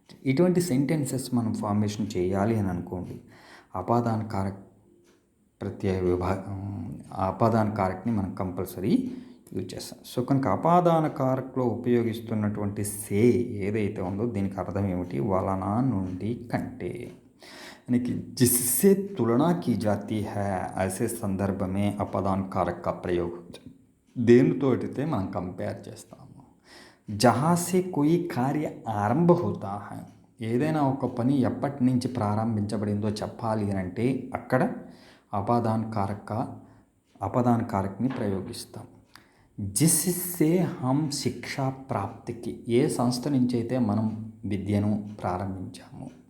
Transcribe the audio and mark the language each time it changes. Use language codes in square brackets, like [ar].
[te] ఇటువంటి సెంటెన్సెస్ మనం ఫార్మేషన్ చేయాలి అని అనుకోండి. అపాదాన కారక ప్రత్యయ అపాదాన కారక్ని మనం కంపల్సరీ యూజ్ చేస్తాం. సో కనుక అపాదాన కారక్లో ఉపయోగిస్తున్నటువంటి సే ఏదైతే ఉందో దీనికి అర్థం ఏమిటి. వలన, నుండి, కంటే. [hi] यानी जिससे तुलना की जाती है ऐसे संदर्भ में అపదాన్ कारक का प्रयोग [te] దేనితో అయితే మనం కంపేర్ చేస్తాము. [hi] జహా సే కోయి కార్య ఆరంభ హోతా హై. [te] ఏదైనా ఒక పని ఎప్పటి నుంచి ప్రారంభించబడిందో చెప్పాలి అని అంటే అక్కడ అపదాన్ కారక్ని ప్రయోగిస్తాం. [hi] జిస్సే హమ్ శిక్షా ప్రాప్తికి, [te] ఏ సంస్థ నుంచి అయితే మనం విద్యను ప్రారంభించాము.